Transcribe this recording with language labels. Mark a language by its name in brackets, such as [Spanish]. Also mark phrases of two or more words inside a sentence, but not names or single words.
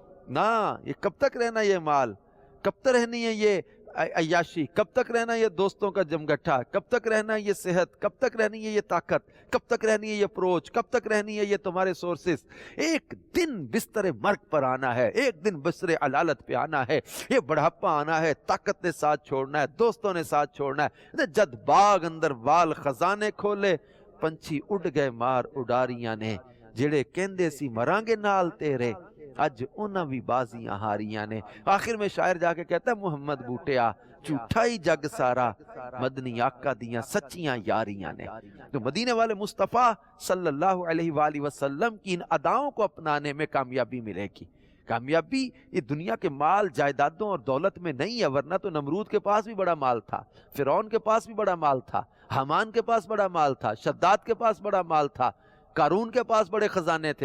[Urdu] نہ, یہ کب تک رہنا, یہ مال کب تک رہنی ہے, یہ عیاشی, کب تک رہنا یہ دوستوں کا جمگٹھا, کب تک رہنا یہ صحت, کب تک رہنی ہے یہ طاقت, کب تک رہنی ہے یہ اپروچ, کب تک رہنی ہے یہ تمہارے سورسز. ایک دن بستر مرگ پر آنا ہے, ایک دن بستر علالت پہ آنا ہے, یہ بڑھاپا آنا ہے, طاقت نے ساتھ چھوڑنا ہے, دوستوں نے ساتھ چھوڑنا ہے. [Punjabi] جد باغ اندر وال خزانے کھولے, پنچھی اڑ گئے مار اڈاریاں نے, جڑے کہندے سی مرانگے نال تیرے, اج انہاں بھی بازیاں ہاریاں نے. [Urdu] آخر میں شاعر جا کے کہتا ہے [Punjabi] محمد بوٹیا جھوٹا ہی جگ سارا, مدنی آقا دیاں سچیاں یاریاں نے. [Urdu] تو مدینے والے مصطفیٰ صلی اللہ علیہ وآلہ وسلم کی ان اداؤں کو اپنانے میں کامیابی ملے گی. کامیابی یہ دنیا کے مال جائیدادوں اور دولت میں نہیں ہے, ورنہ تو نمرود کے پاس بھی بڑا مال تھا, فرعون کے پاس بھی بڑا مال تھا, حامان کے پاس بڑا مال تھا, شداد کے پاس بڑا مال تھا, قارون کے پاس بڑے خزانے تھے.